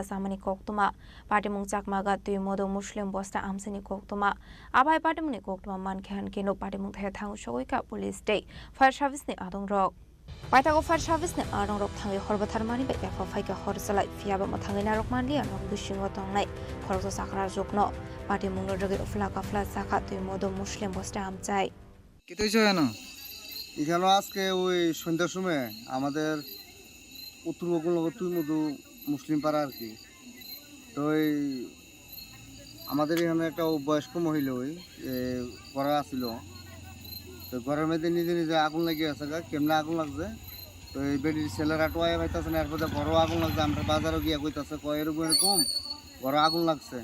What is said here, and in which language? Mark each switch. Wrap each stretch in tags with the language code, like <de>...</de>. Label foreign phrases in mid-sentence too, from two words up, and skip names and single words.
<trp>samani koktuma party mungchak maga tui modo muslim bosta amsini koktuma abai party muni koktuma man khan kino party mung thaya thang shogoi ka police day</trp> <en>fire service</en> <trp>ni adong rok Paitago</trp> <en>fire service</en> <trp>ni adong rok thangi horbathar mani bai ka phai ka horjalai fiaba ma thangi na rok manli anok bishingo tong nai khoroksa sakara jogno party mung roge ufla ka fla sakha tui modo muslim bosta amchai</trp> <bn>কিতইছো জানো এখানে আজকে ওই সন্ধ্যার সময় আমাদের উত্তরবঙ্গ তুই মধু মুসলিম পাড়া আর কি তো আমাদের এখানে একটা বয়স্ক মহিলা ওই ঘরে আসছিল তো ঘরের মধ্যে নিজে নিজে আগুন লাগিয়ে আছে কেমনে আগুন লাগছে তো এই বেডির ছেলেরা টোয়া পাইতেছে না এরপরে বড় আগুন লাগছে আমরা বাজারও গিয়ে কইতেছে এরকম ঘরে আগুন লাগছে।</bn>